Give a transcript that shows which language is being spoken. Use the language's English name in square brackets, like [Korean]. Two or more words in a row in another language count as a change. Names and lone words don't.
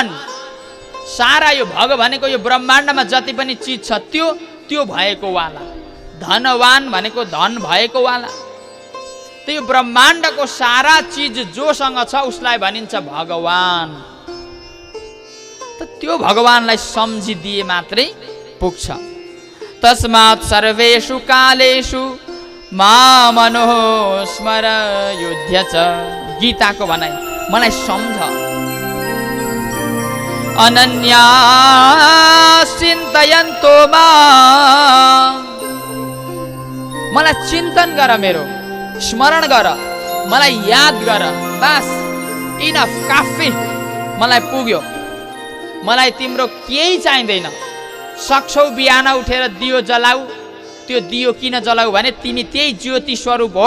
[Nepali] सारा यो भग भनेको यो ब्रह्माण्डमा जति पनि चिज छ त्यो त्यो भएको वाला, धनवान भनेको धन भएको वाला। त्यो ब्रह्माण्डको सारा चिज जोसँग छ उसलाई भनिन्छ भगवान। त त्यो भगवानलाई सम्झिदिए मात्रै पुग्छ। [Sanskrit] तस्मात् सर्वेषु कालेषु मामनुः स्मर युध्य च। [Nepali] गीताको भनाइ मलाई सम्झ, [Sanskrit] अनन्या चिन्तयन्तो माम्। [Nepali] मलाई चिन्तन गर, मेरो स्मरण गर, मलाई याद गर, बस इनफ काफी, मलाई पुग्यो। मलाई तिम्रो केही चाहिँदैन। सक्छौ बिहान उठेर दियो जलाऊ, त्यो दियो किन जलाऊ भने तिमी त्यही ज्योति स्वरूप हौ।